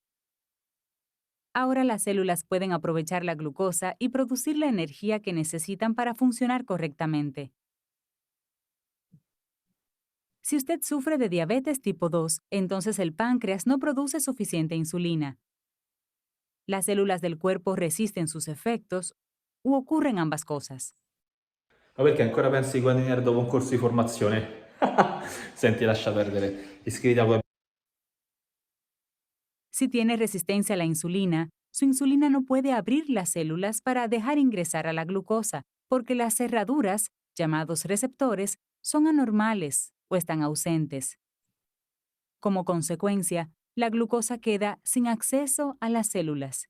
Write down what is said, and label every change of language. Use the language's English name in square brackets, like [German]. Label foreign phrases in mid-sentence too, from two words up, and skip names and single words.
[Spanish] Ahora las células pueden aprovechar la glucosa y producir la energía que necesitan para funcionar correctamente. Si usted sufre de diabetes tipo 2, entonces el páncreas no produce suficiente insulina. Las células del cuerpo resisten sus efectos u ocurren ambas cosas. [Italian] Ma perché ancora pensi di guadagnare dopo un corso di formazione? Senti, lascia perdere. Iscriviti al web. [Spanish] Si tiene resistencia a la insulina, su insulina no puede abrir las células para dejar ingresar a la glucosa, porque las cerraduras, llamados receptores, son anormales o están ausentes. Como consecuencia, la glucosa queda sin acceso a las células.